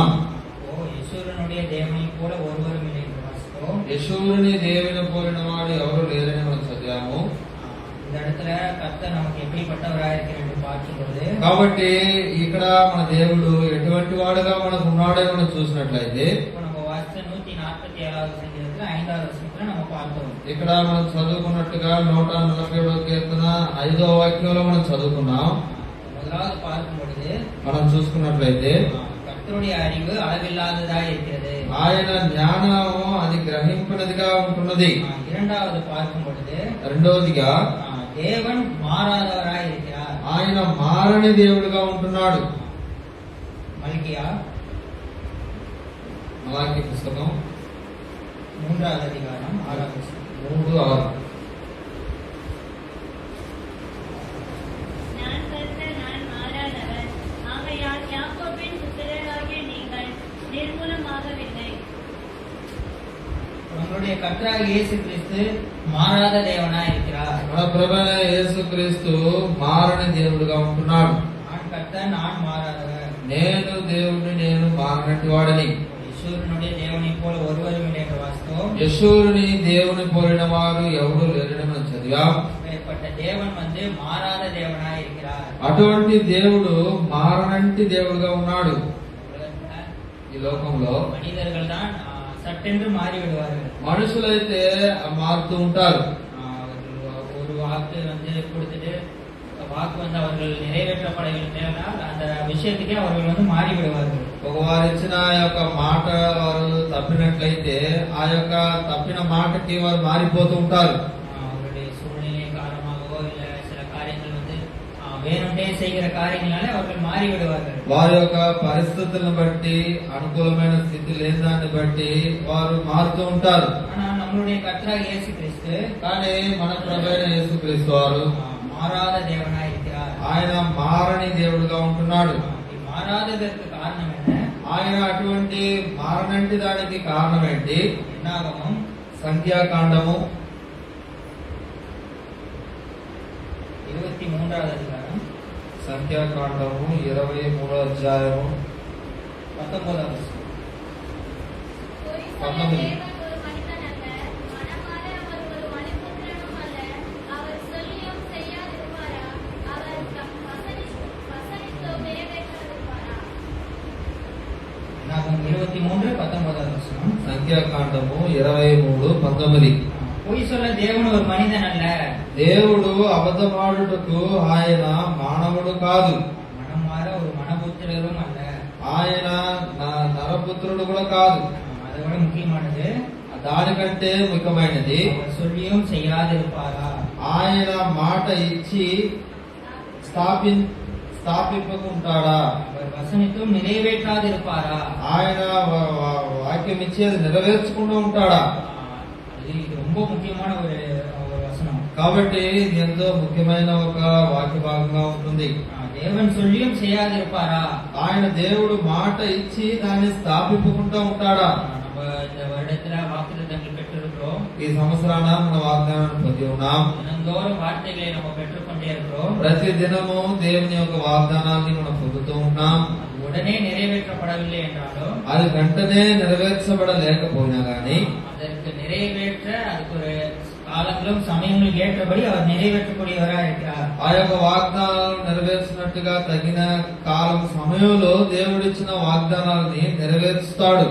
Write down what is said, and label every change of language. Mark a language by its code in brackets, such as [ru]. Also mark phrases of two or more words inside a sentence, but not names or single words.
[ta] யசூரனுடைய தேவனை போல ஒருவரும் இல்லை என்று வாசித்தோம். [te] యశూరుని దేవుని పోలిన వాడు ఎవరు లేరని మనం చదివాము. [ta] இந்த இடத்துல கர்த்தர் நமக்கு எப்படிப்பட்டவராக இருக்கிறார் என்று பார்க்கும்போது [te] కాబట్టి ఇక్కడ మన దేవుడు ఎటువంటి వాడుగా మనకు ఉన్నాడో మనం చూసినట్లయితే [ta] இப்போ நம்ம வாசித்த 147வது சங்கீதத்துல 5வது வசனத்துல நம்ம பார்த்தோம். [te] ఇక్కడ మనం చదువుకున్నట్టుగా 147వ కీర్తన 5వ వాక్యంలో మనం చదువుకున్నాం. [ta] முதலாவது பார்க்கும் பொழுது [te] మనం చూసుకున్నట్లయితే [ta] கர்த்தருடைய அறிவு அளவில்லாததாக இருக்கிறது. [te] ఆయన జ్ఞానము అది గ్రహింపినదిగా ఉంటున్నది. [ta] இரண்டாவது பார்க்கும் பொழுது [te] రెండవదిగా [ta] தேவன் மாறாதவராய் இருக்கிறார், [te] ఆయన మారని దేవుడుగా ఉంటున్నాడు. [ta] மல்கியா [te] మలాకి పుస్తకం [ta] 3வது அதிகாரம் 6வது வசனம். 3:6. நான் கர்த்தர், நான் மாறாதவர். ஆகையால் யாக்கோபின் புத்திரராகிய நீங்கள் நிர்மூலமாகவில்லை. நம்மளுடைய கர்த்தராகிய இயேசு கிறிஸ்து மாறாத தேவனாய் இருக்கிறார். [te] మన ప్రభువైన యేసుక్రీస్తు మారని దేవుడుగా ఉంటున్నాడు. [ta] நான் கர்த்தர், நான் மாறாதவர். [te] నేను దేవుడిని, నేను మారనటి వాడని. [ta] யசூரனுடைய தேவனை போல ஒருவரும் இல்லை என்று வாசித்தோம். [te] యశూరుని దేవుని పోలిన వారు ఎవరు లేరని మనం చదివాం. [ta] இப்பேற்பட்ட தேவன் மாறாத தேவனாய் இருக்கிறார். [te] అటువంటి దేవుడు మారనంటి దేవుడుగా ఉన్నాడు. ఈ లోకంలో [ta] மனிதர்கள் தான் சட்டென்று மாறிவிடுவார்கள். [te] మనుషులైతే మారుతూ ఉంటారు. [ta] ஒரு வாக்கு கொடுத்துட்டு வாக்கு அவர்கள் நிறைவேற்றப்படவில்லை என்றால் அந்த விஷயத்துக்கே அவர்கள் மாறிவிடுவார்கள். [te] ఒకవారు ఇచ్చిన ఆ యొక్క మాట వారు తప్పినట్లయితే ఆ యొక్క తప్పిన మాటకి వారు మారిపోతూ ఉంటారు. [ta] அவருடைய சூழ்நிலை காரணமாகவோ இல்ல சில காரியங்கள் வேணும்னே செய்கிற காரியங்களால அவர்கள் மாறிவிடுவார்கள். [te] వారి యొక్క పరిస్థితులను బట్టి, అనుకూలమైన స్థితి లేని దాన్ని బట్టి వారు మారుతూ ఉంటారు. [ta] ஆனால் நம்மளுடைய கர்த்தராகிய இயேசு கிறிஸ்து [te] కానీ మన ప్రభువైన యేసుక్రీస్తు వారు [ta] மாறாத தேவனாய் இருக்கிறார். [te] ఆయన మారని దేవుడుగా ఉంటున్నాడు. [ta] மாறாததற்கு காரணம் என்ன? [te] ఆయన అటువంటి మారనంటి దానికి కారణం ఏంటి? [ta] என்னாகமம் [te] సంఖ్యాకాండము [ta] 23வது அதிகாரம் [te] సంఖ్యాకాండము 23వ అధ్యాయము [ta] 19வது வசனம். என்னாகமம் 23:19வது வசனம். [te] సంఖ్యాకాండము 23:19. [ta] பொய் சொல்ல தேவன் ஒரு மனிதன் அல்ல, [te] దేవుడు అబద్ధమాడుటకు ఆయన మానవుడు కాదు, [ta] மனம் மாற ஒரு மனபுத்திரரும் அல்ல. [te] ఆయన నరపుత్రుడు కూడా కాదు. [ta] அதை விட முக்கியமானது, [te] దానికంటే ముఖ్యమైనది, [ta] அவர் சொல்லியும் செய்யாதிருப்பாரா? [te] ఆయన మాట ఇచ్చి స్థాపింపకుంటాడా? [ta] அவர் వసనిத்தும் நிறைவேற்றாதிருப்பாரா? [te] ఆయన వాక్యం ఇచ్చి అది నెరవేర్చకుండా ఉంటాడా? [ta] ఇది ரொம்ப ముఖ్యమైన ஒரு வசனம். [te] కాబట్టి ఇది ఎంతో ముఖ్యమైన ఒక వాక్య భాగంగా ఉంటుంది. [ta] தேவன் சொல்லியும் செய்யாதிருப்பாரா? [te] ఆయన దేవుడు మాట ఇచ్చి దాన్ని స్థాపింపకుండా ఉంటాడా? [ta] நம்ம இந்த வருடத்துல வாக்குத்தத்தங்கள் பெற்றிருக்கிறோம். [te] ఈ సంవత్సరాన మన వాగ్దానాన్ని పొంది ఉన్నాం. [ta] தினந்தோறும் வார்த்தைகளை நம்ம பெற்றுக்கொண்டே இருக்கிறோம். [te] ప్రతి దినము దేవుని యొక్క వాగ్దానాన్ని మనం పొందుతూ ఉన్నాం. [ta] உடனே நிறைவேற்றப்படவில்லை என்றாலும், [te] అది వెంటనే నెరవేర్చబడలేకపోయినా గానీ, [ta] அதற்கு நிறைவேற்ற அதுக்கு ஒரு காலங்களும் சமயங்களும் ஏற்றபடி அவர் நிறைவேற்றக்கூடியவராக இருக்கிறார். [te] ఆ యొక్క వాగ్దానాలు నెరవేర్చినట్టుగా తగిన కాలం సమయంలో దేవుడిచ్చిన వాగ్దానాలని నెరవేర్చుతాడు.